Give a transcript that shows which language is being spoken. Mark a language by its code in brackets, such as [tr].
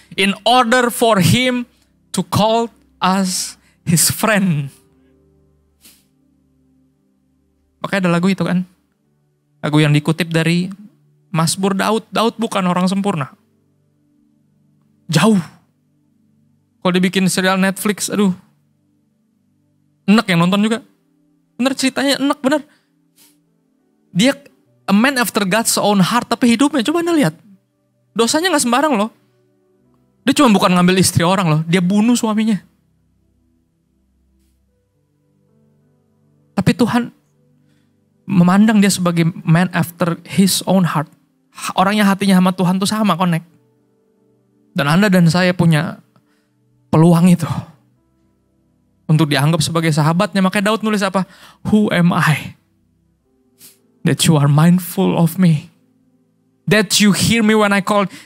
[en] In order for him to call us his friend. [id] Makanya ada lagu itu kan. Lagu yang dikutip dari Mazmur Daud. Daud bukan orang sempurna. Jauh. Kalau dibikin serial Netflix, aduh. Enak yang nonton juga. Bener ceritanya enak bener. Dia a man after God's own heart. Tapi hidupnya coba anda lihat. Dosanya gak sembarang loh. Dia cuma bukan ngambil istri orang loh. Dia bunuh suaminya. Tapi Tuhan memandang dia sebagai man after his own heart. Orangnya hatinya sama Tuhan tuh sama, connect. Dan Anda dan saya punya peluang itu. Untuk dianggap sebagai sahabatnya. Makanya Daud nulis apa? Who am I? [en] That you are mindful of me. That you hear me when I call.